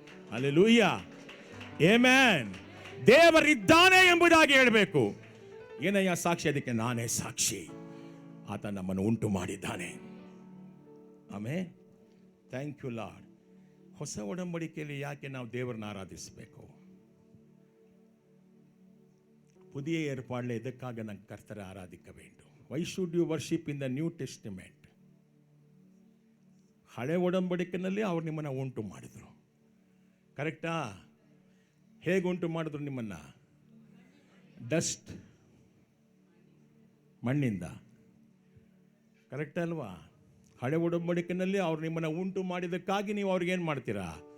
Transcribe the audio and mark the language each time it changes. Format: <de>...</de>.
<kn>Hallelujah, amen. ದೇವರಿದ್ದಾನೆ ಎಂಬುದಾಗಿ ಹೇಳಬೇಕು. ಏನಯ್ಯ ಸಾಕ್ಷಿ? ಅದಕ್ಕೆ ನಾನೇ ಸಾಕ್ಷಿ. ಆತ ನಮ್ಮನ್ನು ಉಂಟು ಮಾಡಿದ್ದಾನೆ. ಆಮೇನ್.</kn> <en>Thank you Lord.</en> <kn>ಹೊಸ ಒಡಂಬಡಿಕೆಯಲ್ಲಿ ಯಾಕೆ ನಾವು ದೇವರನ್ನ ಆರಾಧಿಸಬೇಕು?</kn> <ta>புதிய ஏற்பாடில் எதுக்காக நாங்கள் கர்த்தரை ஆராதிக்க வேண்டும்?</ta> <en>Why should you worship in the New Testament?</en> <kn>ಹಳೆ ಒಡಂಬಡಿಕೆಯಲ್ಲಿ ಅವ್ರು ನಿಮ್ಮನ್ನು ಉಂಟು ಮಾಡಿದರು. ಕರೆಕ್ಟಾ? ಹೇಗೆ ಉಂಟು ಮಾಡಿದ್ರು ನಿಮ್ಮನ್ನು? ಡಸ್ಟ್, ಮಣ್ಣಿಂದ. ಕರೆಕ್ಟ್ ಅಲ್ವಾ? ಹಳೆ ಒಡಂಬಡಿಕೆಯಲ್ಲಿ ಅವ್ರು ನಿಮ್ಮನ್ನು ಉಂಟು ಮಾಡಿದ್ದಕ್ಕಾಗಿ ನೀವು ಅವ್ರಿಗೇನು ಮಾಡ್ತೀರಾ?</kn>